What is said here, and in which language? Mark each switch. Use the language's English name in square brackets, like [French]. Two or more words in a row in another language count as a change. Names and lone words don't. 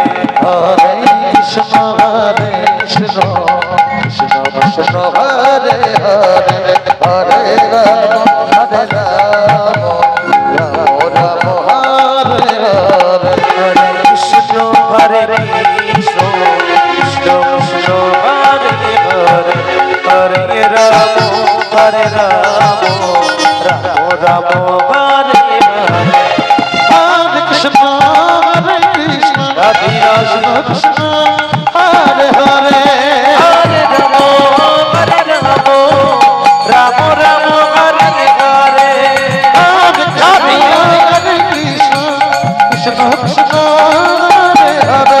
[Sanskrit] হরে কৃষ্ণ কৃষ্ণ কৃষ্ণ হরে হরে হরে রাম রাম রাম হরে হরে হরে কৃষ্ণ হরে কৃষ্ণ কৃষ্ণ কৃষ্ণ হরে হরে হরে রাম হরে রাম রাম রাম হরে হরে হরে কৃষ্ণ রাধে রাধে কৃষ্ণ হরে হরে হরে রাম রাম রাম হরে হরে হরে কৃষ্ণ কৃষ্ণ কৃষ্ণ হরে হরে